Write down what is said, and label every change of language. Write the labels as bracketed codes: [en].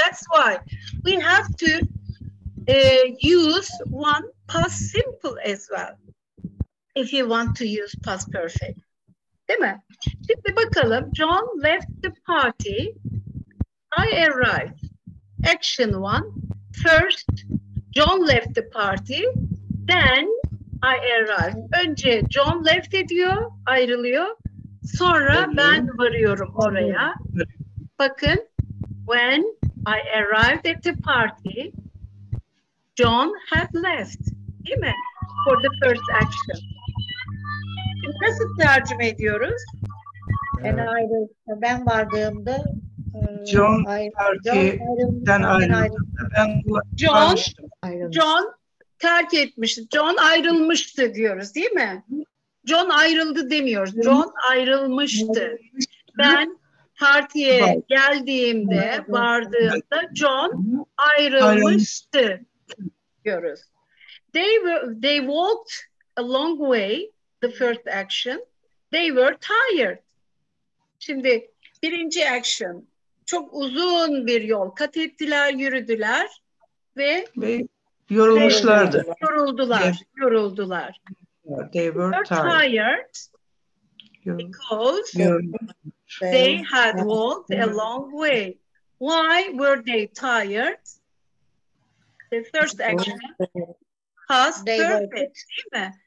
[en] That's why we have to use one past simple as well if you want to use past perfect. [tr] Değil mi? Şimdi bakalım. [en] John left the party. I arrived. Action 1. First, John left the party. Then I arrived. [tr] Önce John left ediyor, ayrılıyor. Sonra ben varıyorum oraya. [en] Bakın, when I arrived at the party, John had left. [tr] Değil mi? [en] For the first action. [tr] Şimdi nasıl tercüme ediyoruz? Ben vardığımda John partiden ayrıldı. Ben John terk etmişti. John ayrılmıştı diyoruz, değil mi? John ayrıldı demiyoruz. John ayrılmıştı. Ben partiye geldiğimde, vardığımda John ayrılmıştı diyoruz. [en] They walked a long way, the first action. They were tired. [tr] Şimdi birinci action, çok uzun bir yol kat ettiler, yürüdüler ve yorulmuşlardı. Yoruldular. [en] They were tired because they had walked a long way. Why were they tired? The first action, past perfect, [tr] değil mi?